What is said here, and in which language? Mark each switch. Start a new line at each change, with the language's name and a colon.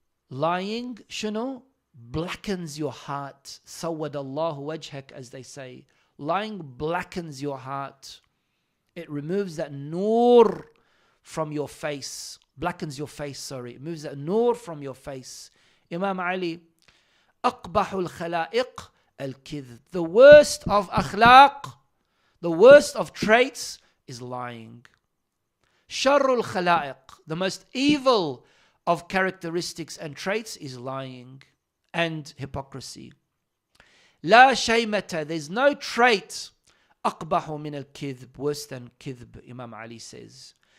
English: Lying, شنو? Blackens your heart.
Arabic: سود الله وجهك,
English: as they say. Lying blackens your heart. It removes that nur from your face. Blackens your face, sorry. It moves that nur from your face.
Arabic: Imam Ali, أقبح الخلائق الكذب.
English: The worst of akhlaq, the worst of traits is lying.
Arabic: Sharrul khalaiq,
English: the most evil of characteristics and traits is lying and hypocrisy.
Arabic: La shaymata,
English: there's no trait
Arabic: aqbahu min al-kidhb,
English: worse than kidhb, Imam Ali says.